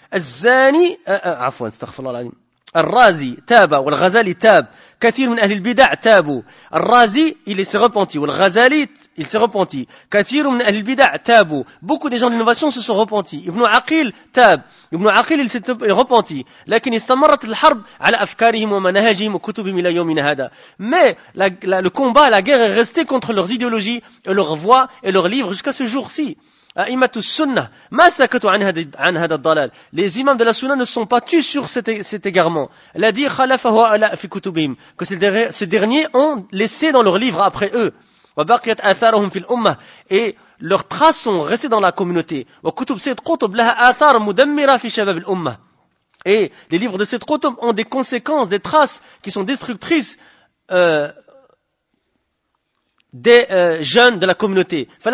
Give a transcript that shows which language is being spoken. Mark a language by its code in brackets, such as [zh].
[ar] الزاني عفوا استغفر الله العظيم الرازي تاب والغزالي تاب كثير من أهل البدع تابوا الرازي [fr] il s'est repenti [ar] والغزالي [fr] il s'est repenti [ar] كثير من أهل البدع تابوا. [fr] Beaucoup des gens de l'innovation se sont repentis. Ibn Aqil تاب. Ibn Aqil il s'est repenti. [ar] لكن استمرت الحرب على أفكارهم ومناهجهم وكتبهم إلى يومنا هذا. [fr] Mais le combat, la guerre est restée contre leurs idéologies et leurs voix et leurs livres jusqu'à ce jour-ci. [ar] أئمة السنة ما سكتوا عن هذا الضلال. [fr] Les imams de la sunna ne sont pas tus sur cet égarement. [ar] الذي خلفه على في كتبهم. [fr] Que ces derniers ont laissé dans leurs livres après eux. [ar] وبقيت آثارهم في الأمة. [fr] Et leurs traces sont restées dans la communauté. [ar] وكتب سيد قطب لها آثار مدمرة في شباب الأمة. [fr] Et les livres de سيد قطب ont des conséquences, des traces qui sont destructrices des jeunes de la communauté.